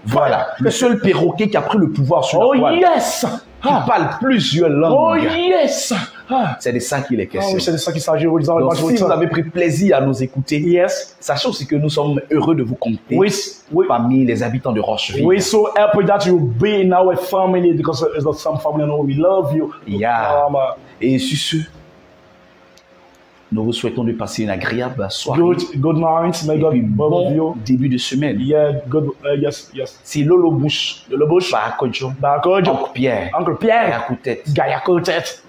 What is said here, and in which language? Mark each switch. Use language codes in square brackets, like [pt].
[fr] Voilà, le seul perroquet qui a pris le pouvoir sur la toile. [en] Yes. [fr] Il parle plusieurs langues. [en] Yes. [fr] C'est de ça qu'il est question. C'est de ça qu'il s'agit. Donc, si vous avez pris plaisir à nous écouter, [en] yes, [fr] sachez aussi que nous sommes heureux de vous compter parmi les habitants de Rocheville. [en] We're so happy that you be in our family because it's not some family, no, we love you. Yeah. [fr] Et sur ce, nous vous souhaitons de passer une agréable soirée. [en] Good night. May God bless you. [fr] Début de semaine. [en] Yeah, good. Yes. [fr] C'est Lolo Bush. Barakojo. Oncle Pierre. Gaïa Koutet.